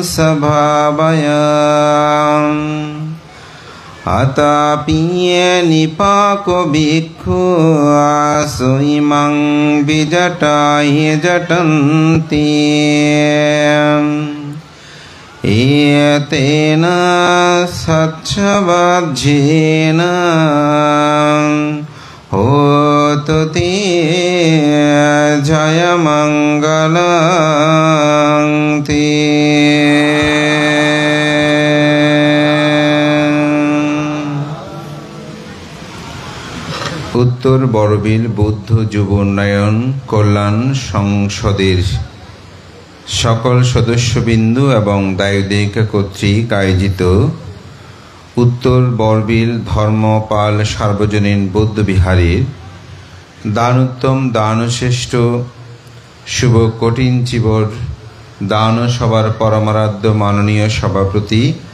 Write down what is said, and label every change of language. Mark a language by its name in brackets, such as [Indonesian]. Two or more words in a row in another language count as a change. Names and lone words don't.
[Pali] स्वभावयम् अतापि निपाको भिक्खु आसुइमं विजटाय जटन्ति एतेन सच्छवज्जेन होतु ते जयमङ्गलं ते। [Bangla] উত্তর বড়বিল বৌদ্ধ যুব উন্নয়ন কল্যাণ সংসদের সকল সদস্যবৃন্দু এবং দায়ুদিকা কর্তৃক আয়োজিত উত্তর বড়বিল ধর্মপাল সার্বজনীন বৌদ্ধবিহারের দানোত্তম দানশ্রেষ্ঠ শুভ কঠিন চিবর দান সভার পরমারাধ্য মাননীয় সভাপতি